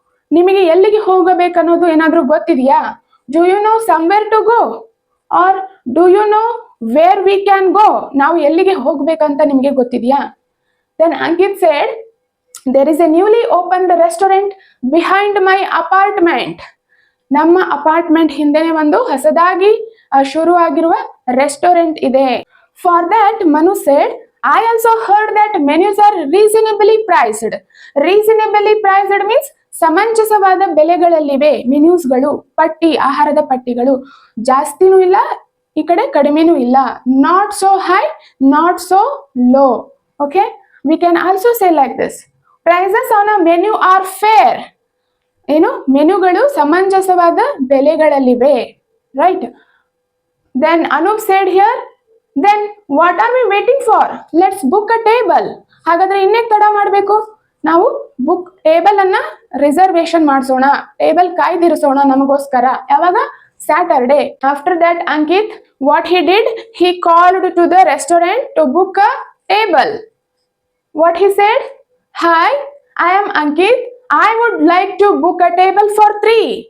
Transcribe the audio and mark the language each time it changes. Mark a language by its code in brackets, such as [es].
[kn] ನಿಮಗೆ ಎಲ್ಲಿಗೆ ಹೋಗಬೇಕನ್ನೋದು ಏನಾದ್ರೂ ಗೊತ್ತಿದೆಯಾ? [en] Do you know somewhere to go or do you know where we can go? [kn] ನಾವು ಎಲ್ಲಿಗೆ ಹೋಗ್ಬೇಕಂತ ನಿಮಗೆ ಗೊತ್ತಿದೆಯಾ? [en] Then Ankit said, there is a newly opened restaurant behind my apartment. [kn] ನಮ್ಮ ಅಪಾರ್ಟ್ಮೆಂಟ್ ಹಿಂದೆನೆ ಒಂದು ಹೊಸದಾಗಿ ಶುರುವಾಗಿರುವ ರೆಸ್ಟೋರೆಂಟ್ ಇದೆ. [en] For that Manu said, I also heard that menus are reasonably priced. Reasonably priced means [kn] ಸಮಂಜಸವಾದ ಬೆಲೆಗಳಲ್ಲಿವೆ ಮೆನ್ಯೂಸ್ಗಳು. ಪಟ್ಟಿ, ಆಹಾರದ ಪಟ್ಟಿಗಳು ಜಾಸ್ತಿನೂ ಇಲ್ಲ, ಈ ಕಡೆ ಕಡಿಮೆನೂ ಇಲ್ಲ. [en] Not so high, not so low. Okay, we can also say like this, prices on a menu are fair. [kn] ಮೆನ್ಯೂಗಳು ಸಮಂಜಸವಾದ ಬೆಲೆಗಳಲ್ಲಿವೆ, right? [en] Then Anup said here, then what are we waiting for? Let's book a table. [kn] ಹಾಗಾದ್ರೆ ಇನ್ನೇನು ತಡ ಮಾಡಬೇಕು? ನಾವು table ಅನ್ನ reservation ಮಾಡಿಸೋಣ, table ಕಾಯ್ದಿರಿಸೋಣ ನಮಗೋಸ್ಕರ. ಯಾವಾಗ? Saturday. [en] After that Ankit, what he did, he called to the restaurant to book a table. What he said, hi, I am Ankit, I would like to book a table for 3.